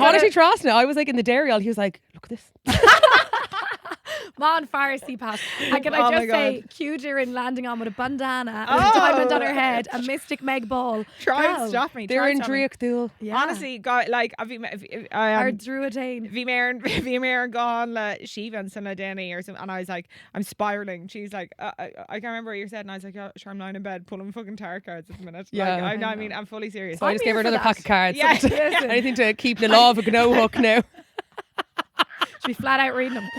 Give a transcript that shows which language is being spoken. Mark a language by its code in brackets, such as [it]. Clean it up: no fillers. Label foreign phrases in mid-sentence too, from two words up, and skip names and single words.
[en] literally, honestly, trust me. I was like in the dairy aisle. He was like, "Look at this." Mon Pharisee Pat. And can Oh I my just say, God. cute Erin landing on with a bandana, Oh. a diamond on her head, a mystic Meg ball. Try Girl. and stop me. They're try in and stop me. Dreachtúil. Yeah. Honestly, God, like, Our Druidane. [ga] Bhí mé [en] gone le Shiva and Denny or something, and I was like, I'm spiraling. She's like, I can't remember what you said, and I was like, oh, sure, I'm lying in bed pulling fucking tarot cards at the minute. Yeah. Like, I mean, I'm fully serious. So I I'm just gave here her for another that. pack of cards. Yeah. Listen. Anything to keep the law of a no hook now. She'll be flat out reading them.